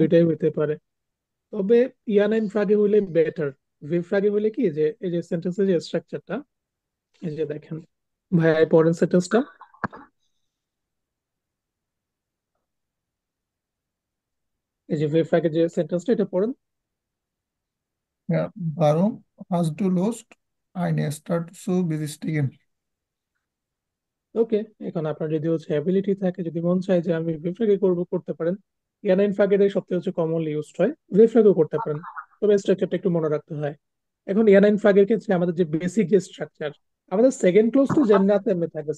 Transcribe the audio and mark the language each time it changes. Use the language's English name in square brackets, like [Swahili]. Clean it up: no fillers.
[Bangla] দুইটাই হইতে পারে। তবে ইয়ানাইন ফ্রাগে হইলে বেটার। ভি ফ্রাগে হইলে কি, যে এই যে সেন্টেন্সের যে স্ট্রাকচারটা, এই যে দেখেন ভাইয়া, এই পরের সেন্টেন্সটা, এই যে ভি ফ্রাগের যে সেন্টেন্সটা, এটা পড়েন। [German] Ja, warum hast du Lust, eine Stadt zu besichtigen? [Bangla] ওকে, এখন আপনার যদি হচ্ছে অ্যাবিলিটি থাকে, যদি মন চায় যে আমি ভি ফ্রাগে করবো, করতে পারেন। ইয়ানাইন ফ্রাগের সবথেকে হচ্ছে কমনলি ইউজড হয়, ভি ফ্রাগেও করতে পারেন, তবে স্ট্রাকচারটা একটু মনে রাখতে হয়। এখন ইয়ানাইন ফ্রাগের ক্ষেত্রে আমাদের যে বেসিক যে স্ট্রাকচার, আমাদের সেকেন্ড ক্লোজ তো যেমনি আছে তেমনি থাকবে।